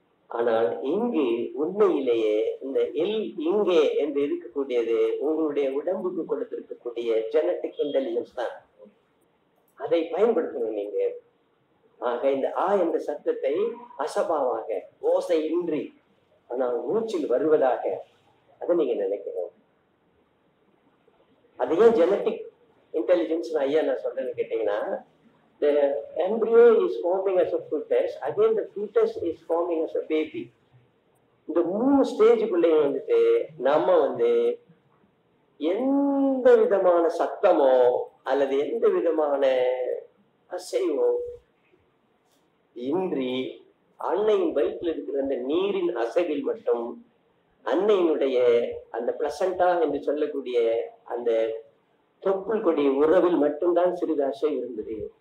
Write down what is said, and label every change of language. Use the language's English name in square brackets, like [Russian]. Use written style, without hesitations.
[Tamil] ஆனால் இங்கு உண்மையிலேயே இந்த இங்கே என்று இருக்கக்கூடியது உங்களுடைய உடம்புக்கு கொடுத்திருக்கக்கூடிய ஜெனட்டிக் இன்டெலிஜென்ஸ் தான். அதை பயன்படுத்தணும் நீங்க. ஆக இந்த என்ற சத்தத்தை அசபாவாக ஓசை இன்றி ஆனால் மூச்சில் வருவதாக அதை நீங்க நினைக்கணும். அதையே ஜெனட்டிக் இன்டெலிஜென்ஸ் ஐயா நான் சொல்றேன்னு கேட்டீங்கன்னா, [English] the embryo is forming as a fetus, again the fetus is forming as a baby. [Tamil] இந்த 3 ஸ்டேஜுக்குள்ளே வந்துட்டு நம்ம எந்த விதமான சத்தமோ அல்லது எந்த விதமான அசைவோ இன்றி அன்னையின் வயிற்றில் இருக்கிற அந்த நீரின் அசைவில் மட்டும் அன்னையினுடைய அந்த பிளசண்டா என்று சொல்லக்கூடிய அந்த தொப்புள் கொடி உறவில் மட்டும்தான் சிறிது அசைவு இருந்தது.